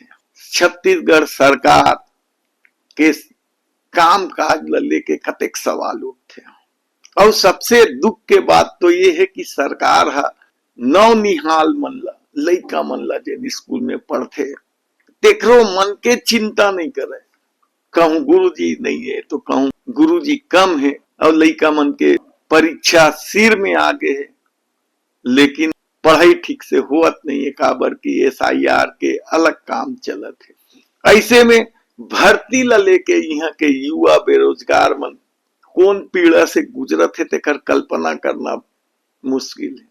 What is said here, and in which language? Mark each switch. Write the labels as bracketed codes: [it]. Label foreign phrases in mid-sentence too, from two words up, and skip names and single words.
[hne] छत्तीसगढ़ सरकार के काम काज ल लेके कतेक सवाल उठे और सबसे दुख के बात तो ये है कि सरकार हा नवनिहाल मन ला लइका मन ला जेन स्कूल में पढ़थे तेकरो मन के चिंता नहीं करे। कहूं गुरुजी नहीं है तो कहूं गुरुजी कम है और लइका मन के परीक्षा सिर में आगे है, लेकिन पढ़ाई ठीक से होत नहीं है काबर की SIR के अलग काम चलत है। ऐसे में भर्ती ला लेके यहाँ के युवा बेरोजगार मन कौन पीड़ा से गुजरत है तेकर कल्पना करना मुश्किल है।